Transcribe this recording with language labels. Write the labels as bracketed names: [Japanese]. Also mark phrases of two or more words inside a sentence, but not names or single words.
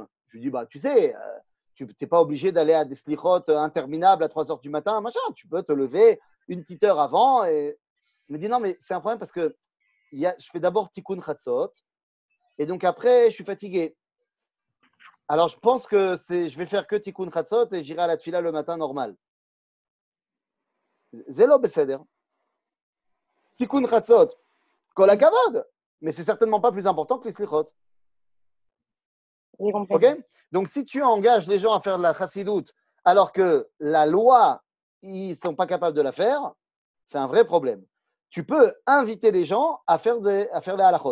[French] Je lui dis tu sais, tu n'es pas obligé d'aller à des slichot interminables à 3 heures du matin, machin. Tu peux te lever une petite heure avant. Et... Il me dit non, mais c'est un problème parce que je fais d'abord [Hebrew] תיקון חצות [French] et donc après, je suis fatigué. Alors, je pense que je vais faire que [Hebrew] תיקון חצות [French] et j'irai à la tfila le matin normal. [Hebrew] זה לא בסדר. תיקון חצות, כל הכבוד, [French] mais c'est certainement pas plus important que les slichot. J'ai compris. Ok? Donc, si tu engages les gens à faire de la chassidout alors que la loi, ils ne sont pas capables de la faire, c'est un vrai problème. Tu peux inviter les gens à faire les halachot.